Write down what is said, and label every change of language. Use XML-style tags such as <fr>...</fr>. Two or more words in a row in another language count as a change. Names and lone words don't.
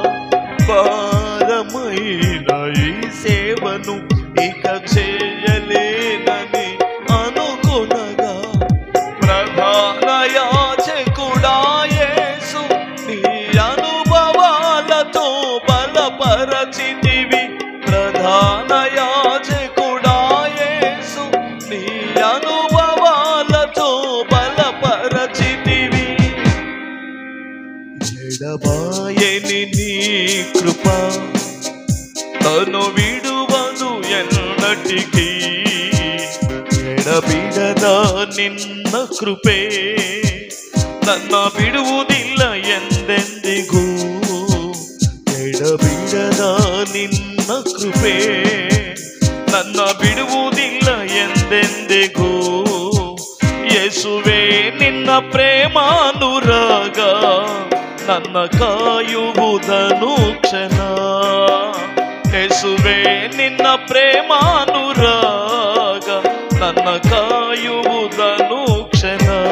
<te>భారమైన ఈ సేవను ఇక చేయలేనని అనుకునగా ప్రధాన యాజకుడా యేసు నీ అనుభవాలతో బలపరచితివి ప్రధాన యాజకుడా యేసు నీ అనుభవాలతో బలపరచితివి ఎడబాయని నీ కృప తను విడువదు ఎన్నటికీ</te> <kn>ಎಡಬಿಡದ ನಿನ್ನ ಕೃಪೆ ನನ್ನ ಬಿಡುವುದಿಲ್ಲ ಎಂದೆಂದಿಗೂ ಎಡಬಿಡದ ನಿನ್ನ ಕೃಪೆ ನನ್ನ ಬಿಡುವುದಿಲ್ಲ ಎಂದೆಂದಿಗೂ ಯೇಸುವೆ ನಿನ್ನ ಪ್ರೇಮಾನುರಾಗ ನನ್ನ ಕಾಯುವುದನು ಕ್ಷಣ ಯೇಸುವೆ ನಿನ್ನ ಪ್ರೇಮಾನುರಾಗ ನನ್ನ ಕಾಯುವುದನು ಕ್ಷಣ</kn>